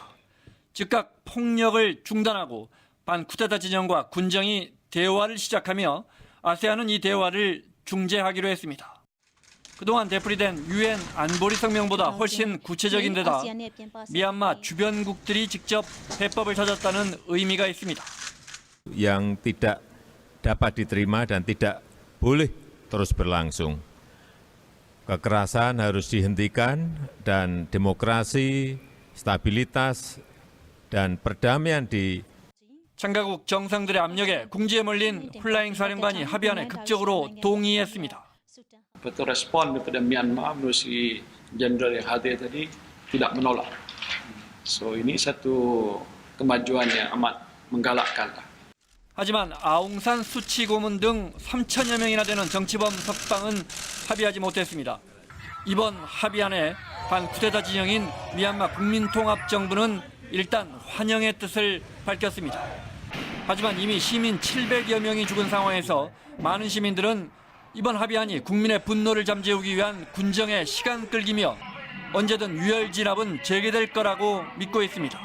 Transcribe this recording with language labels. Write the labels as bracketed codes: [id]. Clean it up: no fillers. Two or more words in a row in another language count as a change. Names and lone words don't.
[ko] 즉각 폭력을 중단하고 반쿠데타 진영과 군정이 대화를 시작하며 아세안은 이 대화를 중재하기로 했습니다. 그동안 되풀이된 유엔 안보리 성명보다 훨씬 구체적인 데다 미얀마 주변국들이 직접 해법을 찾았다는 의미가 있습니다. [id] Yang tidak dapat diterima dan tidak boleh terus berlangsung. Kekerasan harus dihentikan dan demokrasi, stabilitas, dan perdamaian di [ko] 참가국 정상들의 압력에 궁지에 몰린 hlaing 사령관이 합의안에 극적으로 동의했습니다. [ms] Betul respon daripada Myanmar melalui jenderal yang hadir tadi tidak menolak. So ini satu kemajuan yang amat menggalakkan. [ko] 하지만 아웅산 수치 고문 등 3천여 명이나 되는 정치범 석방은 합의하지 못했습니다. 이번 합의안에 반쿠데타 진영인 미얀마 국민통합정부는 일단 환영의 뜻을 밝혔습니다. 하지만 이미 시민 700여 명이 죽은 상황에서 많은 시민들은 이번 합의안이 국민의 분노를 잠재우기 위한 군정의 시간 끌기며 언제든 유혈 진압은 재개될 거라고 믿고 있습니다.